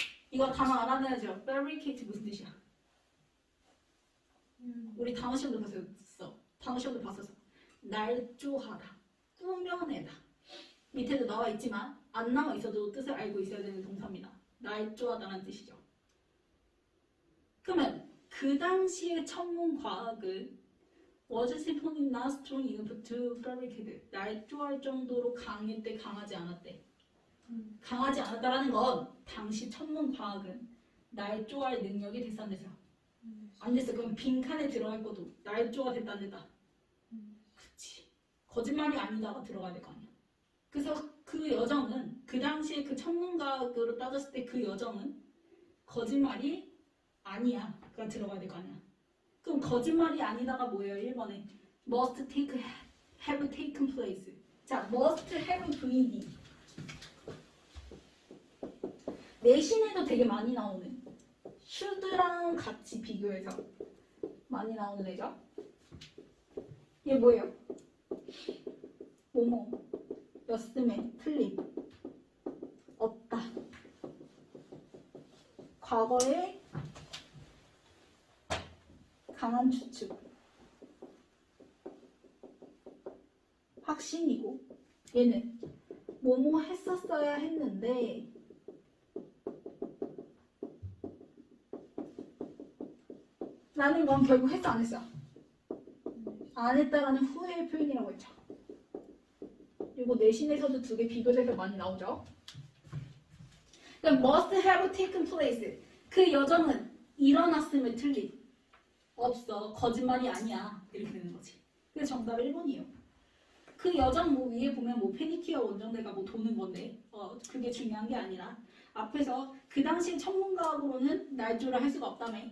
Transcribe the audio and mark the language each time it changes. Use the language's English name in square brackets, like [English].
[Korean] 이거 단어 알아내야죠. fabricate 무슨 뜻이야? 우리 단어 시험도 봤었어. 단어 시험도 봤었어. 날조하다, 꾸며내다. 밑에도 나와 있지만 안 나와 있어도 뜻을 알고 있어야 되는 동사입니다. 날조하다는 뜻이죠. 그러면 그 당시의 천문 과학은 [English] was simply not strong enough to fabricate. [Korean] 날조할 정도로 강했대, 강하지 않았대. 강하지 않았다라는 건 당시 천문 과학은 날조할 능력이 됐어, 안 됐어? 안 됐어. 그럼 빈칸에 들어갈 것도 날조가 됐다, 안 됐다? 그치. 거짓말이 아니다가 들어가야 될 거 아니야. 그래서 그 여정은 그 당시에 그 천문과학으로 따졌을 때 그 여정은 거짓말이 아니야가 들어가야 될 거 아니야. 그럼 거짓말이 아니다가 뭐예요? 1번에 [English] must have taken place. 자, must have VD. [Korean] 내신에도 되게 많이 나오는 should랑 같이 비교해서 많이 나오는 애죠. 얘 뭐예요? 뭐였음에 틀림 없다. 과거에 강한 추측 확신이고, 얘는 뭐뭐 했었어야 했는데 라는 건 결국 했어, 안 했어? 안 했다라는 후회의 표현이라고 했죠. 이거 내신에서도 두 개 비교해서 많이 나오죠. 그럼 [English] must have taken place. [Korean] 그 여정은 일어났음에 틀림 없어. 거짓말이 아니야. 이렇게 되는 거지. 그래서 정답 1번이에요. 그 여정 뭐 위에 보면 뭐 페니키아 원정대가 뭐 도는 건데 그게 중요한 게 아니라 앞에서 그 당시 천문과학으로는 날조를 할 수가 없다며.